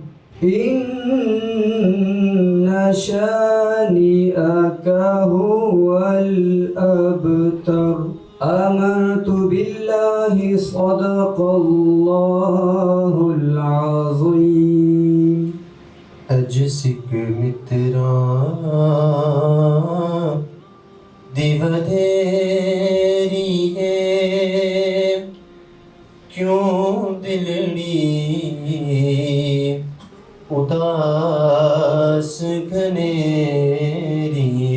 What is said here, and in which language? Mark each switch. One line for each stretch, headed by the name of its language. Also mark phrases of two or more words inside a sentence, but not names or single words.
Arabic: إن شانئك هو الأبتر آمنت بالله صدق الله العظيم.
Punjabi: اج سک مترا دیودھیری ہے کیوں دلڑی اداس گھنیری